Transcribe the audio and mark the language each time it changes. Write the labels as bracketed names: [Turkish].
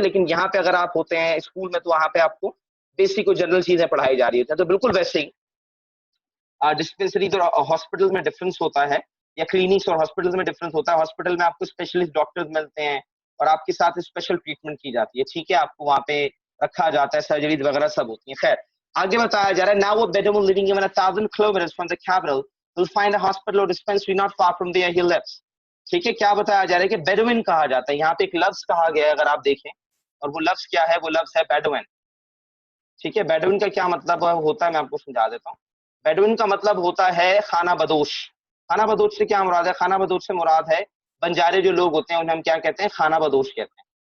[Urdu] لیکن یہاں پہ اگر آپ ہوتے ہیں اسکول میں تو وہاں پہ آپ کو بیسک اور جنرل چیزیں پڑھائی جا رہی ہوتی ہیں. تو بالکل ویسے ہی ڈسپینسری اور ہاسپٹل میں ڈفرنس ہوتا ہے, یا کلینکس اور ہاسپٹل میں ڈفرنس ہوتا ہے. ہاسپٹل میں آپ کو اسپیشلسٹ ڈاکٹر ملتے ہیں اور آپ کے ساتھ اسپیشل ٹریٹمنٹ کی جاتی ہے, ٹھیک ہے, آپ کو وہاں پہ رکھا جاتا ہے, سرجریز وغیرہ سب ہوتی ہیں. خیر, آگے بتایا جا رہا ہے, [English] now a Bedouin living even 1,000 kilometers from the capital will find a hospital or dispensary not far from where he lives. [Urdu] ٹھیک ہے, کیا بتایا جا رہا ہے کہ بیڈوین کہا جاتا ہے. یہاں پہ ایک لفظ کہا گیا ہے اگر آپ دیکھیں, اور وہ لفظ کیا ہے, وہ لفظ ہے بیڈوین. ٹھیک ہے, بیڈوین کا کیا مطلب ہوتا ہے میں آپ کو سمجھا دیتا ہوں. بیڈوین کا مطلب ہوتا ہے خانہ بدوش. خانہ بدوش سے کیا مراد ہے؟ خانہ بدوش سے مراد ہے بنجارے جو لوگ ہوتے ہیں انہیں ہم کیا کہتے ہیں, خانہ بدوش کہتے ہیں.